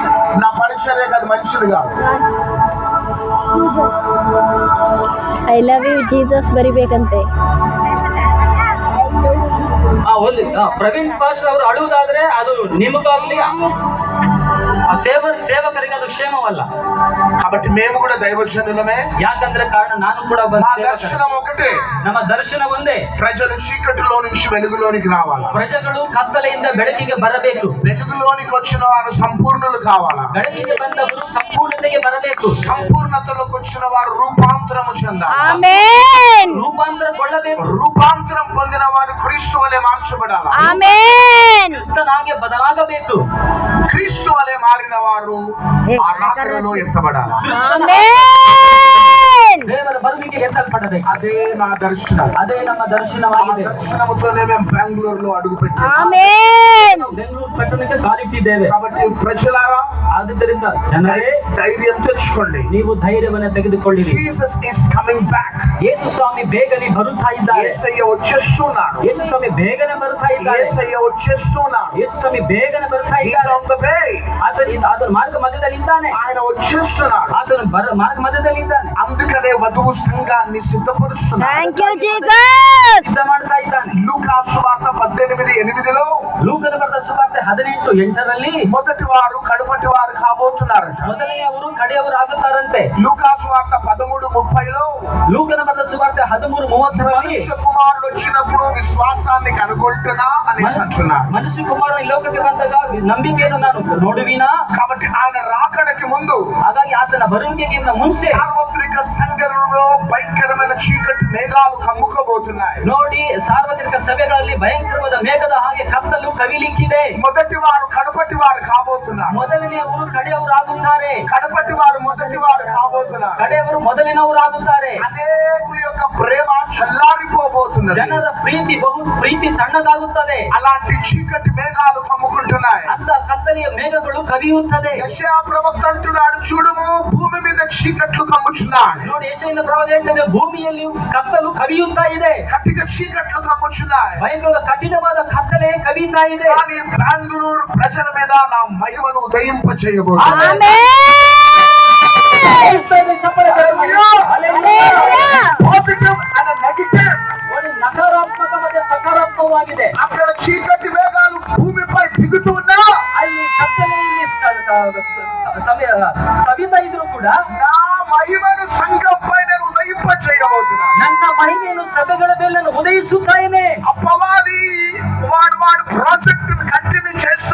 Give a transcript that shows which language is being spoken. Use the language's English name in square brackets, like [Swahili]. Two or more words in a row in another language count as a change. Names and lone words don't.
[Telugu] నా పరిచర్య కాదు, మనుషులు కాదు. [English] I love you Jesus ಬರಿಬೇಕಂತೆ. [Kannada] ಪ್ರವೀಣ್ ಪಾಸ್ಟರ್ ಅವರು ಅಳುವುದಾದ್ರೆ ಅದು ನಿಮಗಾಗ್ಲಿ ಸೇವಕರಿಗೆ ಅದು ಕ್ಷೇಮವಲ್ಲ. [Telugu] కాబట్టి మేము కూడా దైవజనులమే. [Kannada] ಯಾಕಂದ್ರೆ ಕಾರಣ ನಾನು ಕೂಡ [Telugu] మా దర్శనం ఒకటే, [Kannada] ನಮ್ಮ ದರ್ಶನ ಒಂದೇ. [Telugu] ప్రజలు చీకటిలో నుంచి వెలుగులోనికి రావాలి. [Kannada] ಪ್ರಜೆಗಳು ಕತ್ತಲೆಯಿಂದ ಬೆಳಕಿಗೆ ಬರಬೇಕು. [Telugu] వెలుగులోనికి వచ్చిన వారు సంపూర్ణులు కావాలా. [Kannada] ಬೆಳಕಿಗೆ ಬಂದವರು ಸಂಪೂರ್ಣತೆಗೆ ಬರಬೇಕು. [Telugu] సంపూర్ణతలోకి వచ్చిన వారు రూపాంతరము చెందాలి. [Kannada] ಆಮೆನ್. ರೂಪಾಂತರಗೊಳ್ಳಬೇಕು. [Telugu] రూపాంతరం పొందిన వారు క్రీస్తు వలె మార్చబడాలి. [Kannada] ಆಮೆನ್. ಕ್ರಿಸ್ತನಾಗೆ ಬದಲಾಗಬೇಕು. [Telugu] క్రీస్తు వలె మారిన వారు ఆ రాకడలో ఎత్తబడాలి. [Kannada] ಆಮೆನ್. ದೇವರ ಬರುವಿಗೆ ಎತ್ತಲ್ಪಡಬೇಕು. [Telugu] అదే నా దర్శనం. [Kannada] ಅದೇ ನಮ್ಮ ದರ್ಶನವಾಗಿದೆ. [Telugu] దర్శనముతోనే మేము బెంగళూరులో అడుగు పెట్టాము. [Kannada] ಆಮೆನ್. ಬೆಂಗಳೂರು ಪಟ್ಟಣಕ್ಕೆ ಕಾಲಿಟ್ಟಿದ್ದೇವೆ. [Telugu] కాబట్టి ప్రజలారా, [Kannada] ಆದ್ದರಿಂದ ಜನರೇ [Telugu] ధైర్యం తెచ్చుకోండి. [Kannada] ನೀವು ಧೈರ್ಯವನ್ನು ತೆಗೆದುಕೊಳ್ಳಿ. [English] Jesus is coming back. [Kannada] ಯೇಸು ಸ್ವಾಮಿ ಬೇಗನೆ ಬರುತ್ತಾ ಇದ್ದಾರೆ. [Telugu] యేసయ్య వచ్చేస్తున్నాడు. [Kannada] ಯೇಸು ಸ್ವಾಮಿ ಬೇಗನೆ ಬರುತ್ತಾ ಇದ್ದಾರೆ. [Telugu] యేసయ్య వచ్చేస్తున్నాడు. [Kannada] ಯೇಸು ಸ್ವಾಮಿ ಬೇಗನೆ ಬರುತ್ತಾ [English] He's [Kannada] ಇದ್ದಾರೆ. [English] on the way. [Kannada] ಆತನು ಮಾರ್ಗ ಮಧ್ಯದಲ್ಲಿ ಇದ್ದಾನೆ. [Telugu] ఆయన వచ్చేస్తున్నాడు. [Kannada] ಆತನು ಮಾರ್ಗ ಮಧ್ಯದಲ್ಲಿ ಇದ್ದಾನೆ. [Telugu] అందుకనే వధువు సంఘాన్ని సిద్ధపరుస్తున్నాడు. [English] Thank you Jesus. [Kannada] ಸಿದ್ಧ ಮಾಡ್ತಾ ಇದ್ದಾನೆ. [Telugu] లూకా సువార్త 18:8లో [Kannada] ಲೂಕನ ಬರೆದ ಸುವಾರ್ತೆ 18:8ರಲ್ಲಿ [Telugu] మొదటి వారు కడపటి వారు కాబోతున్నారట. [Kannada] ಮೊದಲನೆಯವರು ಕಡೆಯವರು ಆಗುತ್ತಾರಂತೆ. [Telugu] లూకా సువార్త 13:30లో [Kannada] ಲೂಕನ ಬರೆದ ಸುವಾರ್ತೆ 13:30ರಲ್ಲಿ [Telugu] మనుష్య కుమారుడు వచ్చినప్పుడు విశ్వాసాన్ని కనుగొంటున్నా అని అంటున్నాడు. [Kannada] ಮನುಷ್ಯ ಕುಮಾರ ಈ ಲೋಕಕ್ಕೆ ಬಂದಾಗ ನಂಬಿಕೆಯನ್ನು ನಾನು ನೋಡುವಿನಾ. [Telugu] కాబట్టి ఆయన రాకడకి ముందు, [Kannada] ಹಾಗಾಗಿ ಆತನ ಬರುವಿಕೆಗೆ ಮುಂಚೆ [Telugu] సార్వత్రిక సంఘంలో భయంకరమైన చీకటి మేఘాలు కమ్ముకోబోతున్నాయి. [Kannada] ನೋಡಿ, ಸಾರ್ವತ್ರಿಕ ಸಭೆಗಳಲ್ಲಿ ಭಯಂಕರವಾದ ಮೇಘದ ಹಾಗೆ ಕತ್ತಲು ಕವಿಲಿಕ್ಕಿದೆ. [Telugu] మొదటి వారు కడపటి వారు కాబోతున్నారు. [Kannada] ಮೊದಲನೆಯವರು ಕಡೆಯವರು ಆಗುತ್ತಾರೆ. [Telugu] కడపటి వారు మొదటి వారు కాబోతున్నారు. [Kannada] ಕಡೆಯವರು ಮೊದಲಿನವರು ಆಗುತ್ತಾರೆ. [Telugu] అనేకుల యొక్క ప్రేమ చల్లారిపోబోతున్నది. [Kannada] ಜನರ ಪ್ರೀತಿ ತಣ್ಣಗಾಗುತ್ತದೆ. [Telugu] అలాంటి చీకటి మేఘాలు కమ్ముకుంటున్నాయి. [Kannada] ಅಂತ ಕತ್ತಲೆಯ ಮೇಘಗಳು ಕವಿಯುತ್ತದೆ. [Telugu] యెషయా ప్రవక్త అంటున్నాడు, చూడుము భూమి మీద చీకట్లు కమ్ముచున్నాయి. [Kannada] ನೋಡಿ, ಯೆಶಾಯನ ಪ್ರವಾದಿ ಹೇಳ್ತದೆ, ಭೂಮಿಯಲ್ಲಿ ಕತ್ತಲು ಕವಿಯುತ್ತಾ ಇದೆ. [Telugu] కటిక చీకట్లు కమ్ముచున్నాయి. [Kannada] ಭಯಂಕರ ಕಠಿಣವಾದ ಕತ್ತಲೆ ಕವಿತಾ ಇದೆ. [Telugu] కానీ బెంగళూరు ప్రజల మీద నా మహిమను ఉదయింప చేయబోతున్నాను. [Kannada] ಆಮೆನ್. [English] positive and negative. [Kannada] ನಕಾರಾತ್ಮಕ ಮತ್ತು ಸಕಾರಾತ್ಮಕವಾಗಿದೆ. [Telugu] అక్కడ చీకటి మేఘాలు భూమిపై దిగుతున్నా, [Kannada] ಅಲ್ಲಿ ಕತ್ತಲೆಯಲ್ಲಿ ಸವಿತಾ ಇದ್ರು ಕೂಡ [Telugu] నా మహిమను సంఘంపై నేను ఉదయింప చేయబోతున్నాను. [Kannada] ನನ್ನ ಮಹಿಮೆಯನ್ನು ಸಭೆಗಳ ಮೇಲೆ ನಾನು ಉದಯಿಸುತ್ತೇನೆ. [Telugu] అపవాది వాడు ప్రాజెక్టును కంటిన్యూ